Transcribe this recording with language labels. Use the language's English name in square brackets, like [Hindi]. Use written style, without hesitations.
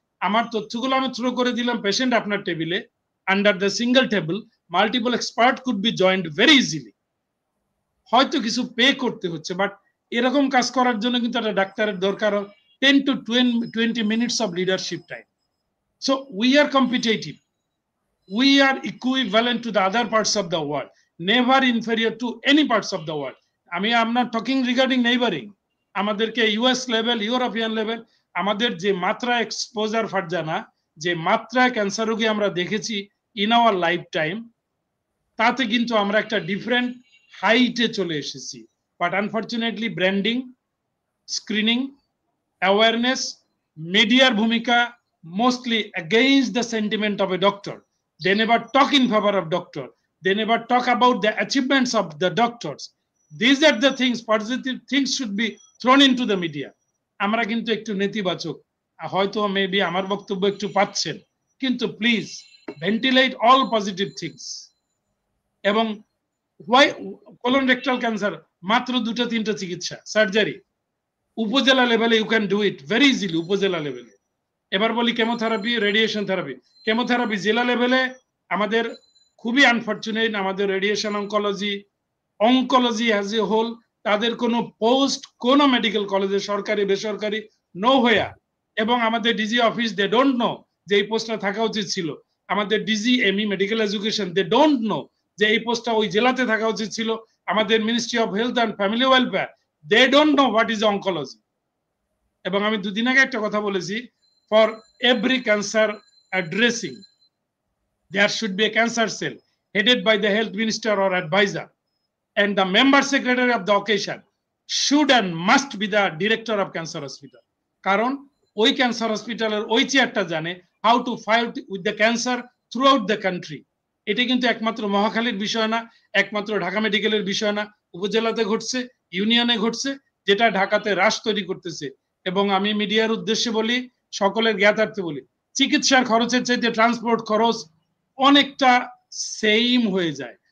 [Bangla] আমার তথ্যগুলো আমি থ্রো করে দিলাম পেশেন্ট আপনার টেবিলে, [English] Under the single table. Multiple expert could be joint very easily. [Bangla] হয়তো কিছু পে করতে হচ্ছে, বাট এরকম কাজ করার জন্য কিন্তু একটা ডাক্তারের দরকার [English] 10 to 20 minutes of leadership time. So we are competitive. We are equivalent to the other parts of the world, never inferior to any parts of the world. I'm not talking regarding neighboring. [Bangla] আমাদেরকে US level, European level, আমাদের যে মাত্রা exposure Farzana, যে মাত্রায় cancer রোগী আমরা দেখেছি [English] in our life time, [Bangla] তাতে কিন্তু আমরা একটা ডিফারেন্ট হাইটে চলে এসেছি। [English] but unfortunately branding, screening, awareness, [Bangla] মিডিয়ার ভূমিকা [English] mostly against the sentiment of a doctor. They never talk in favor of doctor. They never talk about the achievements of the doctors. These are the things, positive things should be thrown into the media. [Bangla] আমরা কিন্তু একটু নেতিবাচক, হয়তো maybe আমার বক্তব্য একটু পাচ্ছেন, কিন্তু [English] Please ventilate all positive things. [Bangla] এবং হোয়াই কোলন রেকটাল ক্যান্সার মাত্র 2-3টা চিকিৎসা, সার্জারি উপজেলা লেভেলে [English] you can do it very easily, [Bangla] উপজেলা লেভেলে। এবার বলি কেমোথেরাপি, রেডিয়েশন থেরাপি। কেমোথেরাপি জেলা লেভেলে আমাদের খুবই আনফরচুনেট, আমাদের radiation oncology, oncology as a whole, তাদের কোনো পোস্ট কোনো মেডিকেল কলেজে, সরকারি বেসরকারি, নো হোয়ার। এবং আমাদের DG office, [English] they don't know [Bangla] যে এই পোস্টটা থাকা উচিত ছিল। আমাদের DG ME medical education, [English] they don't know [Bangla] যে এই পোস্টটা ওই জেলাতে থাকা উচিত ছিল। আমাদের ministry of health and family welfare, [English] They don't know what is oncology. [Bangla] এবং আমি দুদিন আগে একটা কথা বলেছি, [English] for every cancer addressing there should be a cancer cell headed by the health minister or advisor, and the member secretary of the occasion should and must be the director of cancer hospital. [Bangla] কারণ ওই cancer হসপিটালের ওই চেয়ারটা জানে [English] how to fight with the cancer throughout the country. [Bangla] এটা কিন্তু একমাত্র মহাখালীর বিষয় না, একমাত্র ঢাকা মেডিকেলের বিষয় না, উপজেলাতে ঘটছে, ইউনিয়নে ঘটছে, যেটা ঢাকাতে হ্রাস তৈরি করতেছে। এবং আমি মিডিয়ার উদ্দেশ্যে বলি, সকলের জ্ঞাতার্থে বলি, চিকিৎসার খরচের চাইতে ট্রান্সপোর্ট খরচ অনেকটা সেম হয়ে যায়।